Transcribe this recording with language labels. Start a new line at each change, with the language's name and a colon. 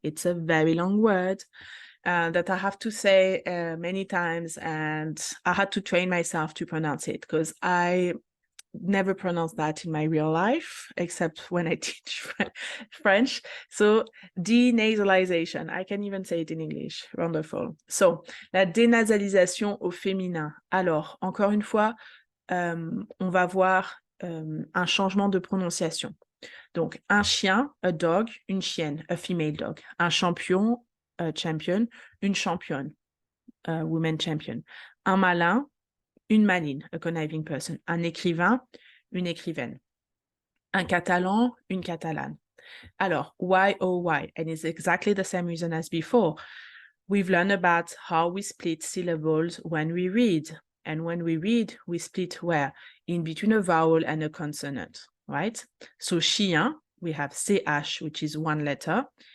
English: It's a very long word that I have to say many times, and I had to train myself to pronounce it because I never pronounced that in my real life, except when I teach French. So denasalization, I can even say it in English. Wonderful.
French: So, la dénasalisation au féminin. Alors, encore une fois, on va voir un changement de prononciation. Donc, un chien,
English: a dog,
French: une chienne,
English: a female dog.
French: Un champion,
English: a champion,
French: une championne,
English: a woman champion.
French: Un malin, une maline,
English: a conniving person.
French: Un écrivain, une écrivaine. Un Catalan, une Catalane.
English: Alors, why, oh, why? And it's exactly the same reason as before. We've learned about how we split syllables when we read. And when we read, we split where? In between a vowel and a consonant, right? So, chien, we have CH, which is one letter.